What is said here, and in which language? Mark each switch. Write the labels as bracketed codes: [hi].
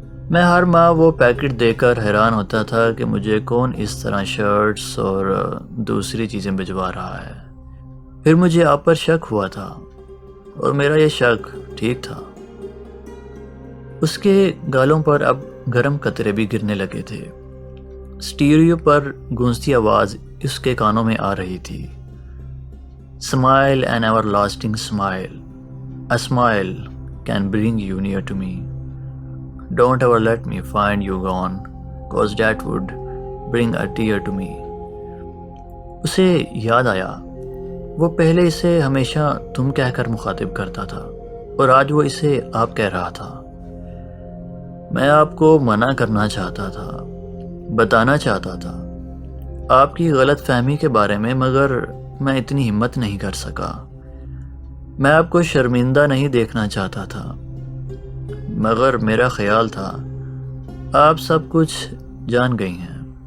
[ur] میں ہر ماہ وہ پیکٹ دے کر حیران ہوتا تھا کہ مجھے کون اس طرح شرٹس اور دوسری چیزیں بھجوا رہا ہے۔ پھر مجھے آپ پر شک ہوا تھا اور میرا یہ شک ٹھیک تھا۔ اس کے گالوں پر اب گرم قطرے بھی گرنے لگے تھے۔ اسٹیریو پر گونجتی آواز اس کے کانوں میں آ رہی تھی۔ [en] Smile an everlasting smile. A smile can bring you near to me. Don't ever let me find you gone, cause that would bring a tear to me. [ur] اسے یاد آیا وہ پہلے اسے ہمیشہ تم کہہ کر مخاطب کرتا تھا اور آج وہ اسے آپ کہہ رہا تھا۔ میں آپ کو منع کرنا چاہتا تھا، بتانا چاہتا تھا آپ کی غلط فہمی کے بارے میں، مگر میں اتنی ہمت نہیں کر سکا۔ میں آپ کو شرمندہ نہیں دیکھنا چاہتا تھا، مگر میرا خیال تھا آپ سب کچھ جان گئی ہیں۔